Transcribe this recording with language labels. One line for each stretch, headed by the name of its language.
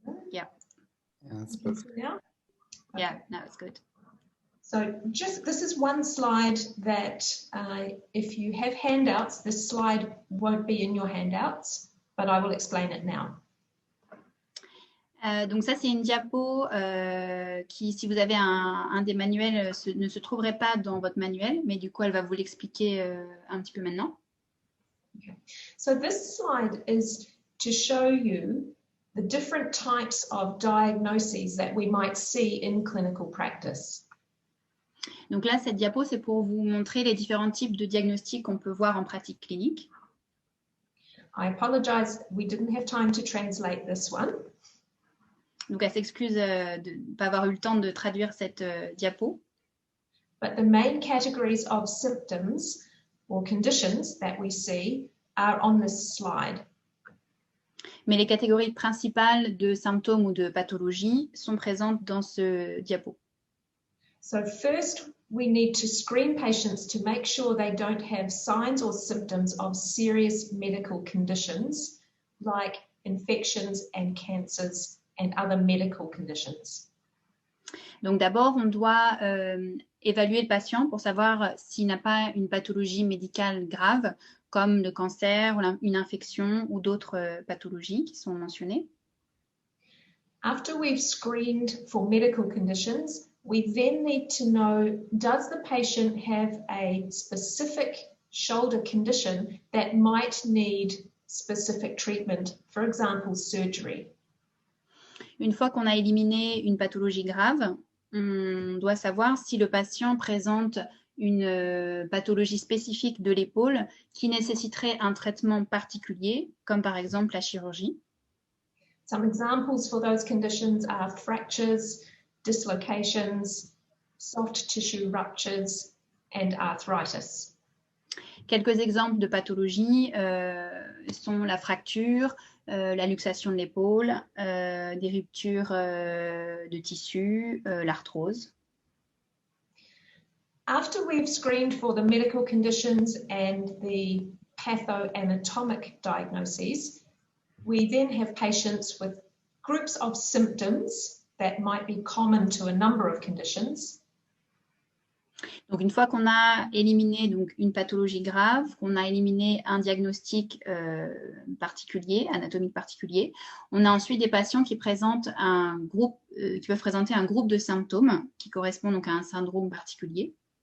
English: Yeah. Yeah, that's perfect. Now? Okay. Yeah, no, it's good. So this is one slide that if you have handouts, this slide won't be in your handouts, but I will explain it now.
French: Donc ça, c'est une diapo qui, si vous avez un des manuels, ne se trouverait pas dans votre manuel, mais du coup, elle va vous l'expliquer un petit peu maintenant.
English: Okay. So this slide is to show you the different types of diagnoses that we might see in clinical practice.
French: Donc là, cette diapo, c'est pour vous montrer les différents types de diagnostics qu'on peut voir en pratique clinique.
English: I apologize, we didn't have time to translate this one.
French: Donc, elle s'excuse de ne pas avoir eu le temps de traduire cette diapo.
English: But the main categories of symptoms or conditions that we see are on this slide.
French: Mais les catégories principales de symptômes ou de pathologies sont présentes dans ce diapo.
English: So first, we need to screen patients to make sure they don't have signs or symptoms of serious medical conditions like infections and cancers and other medical conditions.
French: Donc d'abord, on doit évaluer le patient pour savoir s'il n'a pas une pathologie médicale grave, comme le cancer, une infection ou d'autres pathologies qui sont mentionnées.
English: After we've screened for medical conditions, we then need to know, does the patient have a specific shoulder condition that might need specific treatment, for example, surgery?
French: Une fois qu'on a éliminé une pathologie grave, on doit savoir si le patient présente une pathologie spécifique de l'épaule qui nécessiterait un traitement particulier, comme par exemple la chirurgie.
English: Some examples for those conditions are fractures, dislocations, soft tissue ruptures, and arthritis.
French: Quelques exemples de pathologies sont la fracture, la luxation de l'épaule, des ruptures de tissu, l'arthrose.
English: After we've screened for the medical conditions and the pathoanatomic diagnoses, we then have patients with groups of symptoms that might be common to a number of conditions.
French: Donc, une fois qu'on a éliminé donc, une pathologie grave, qu'on a éliminé un diagnostic particulier, anatomique particulier, on a ensuite des patients qui présentent un groupe, qui peuvent présenter un groupe de symptômes qui correspondent donc à un syndrome particulier.